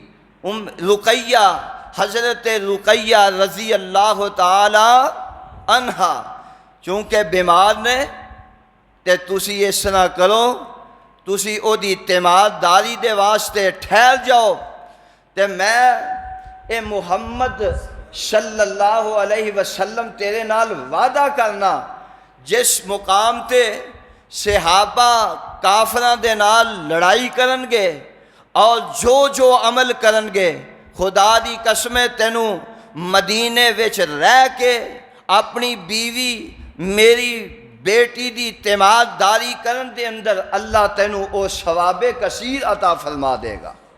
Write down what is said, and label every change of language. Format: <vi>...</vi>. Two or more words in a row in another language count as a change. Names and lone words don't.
<pa>رقیہ، حضرت رقیہ</pa> <ar>رضی اللہ تعالی عنہا</ar> <pa>چونکہ بیمار نے، تے تسی اس طرح کرو، تسی او دی تیمارداری دے واسطے ٹھہر جاؤ، تے میں اے محمد</pa> <ar>صلی اللہ علیہ وسلم</ar> <pa>تیرے نال وعدہ کرنا، جس مقام تے صحابہ کافراں دے نال لڑائی کرن گے اور جو عمل کرن گے، خدا دی قسم تینوں مدینے وچ رہ کے اپنی بیوی میری بیٹی دی تیمارداری کرن دے اندر اللہ تینوں او ثواب کثیر عطا فرما دے گا۔</pa>